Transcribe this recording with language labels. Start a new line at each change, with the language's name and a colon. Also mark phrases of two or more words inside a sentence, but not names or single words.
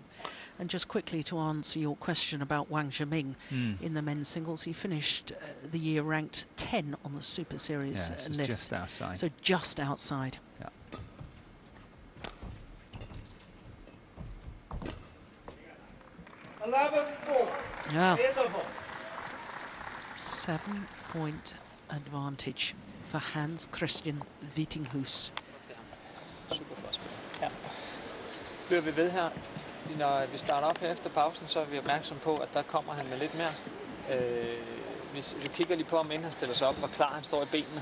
English: And just quickly to answer your question about Wang Zhiming in the men's singles, he finished the year ranked 10 on the Super Series so list. Just outside. So just outside. Yeah. 11-4. Yeah. Interval. 7-point advantage for Hans-Kristian Vittinghus.
Danish: Super flot spil. Ja. Bliver vi ved her. Når vi starter op her efter pausen, så er vi opmærksom på, at der kommer han med lidt mere. Hvis du kigger lige på, om inden han stiller sig op, hvor klar han står i benene.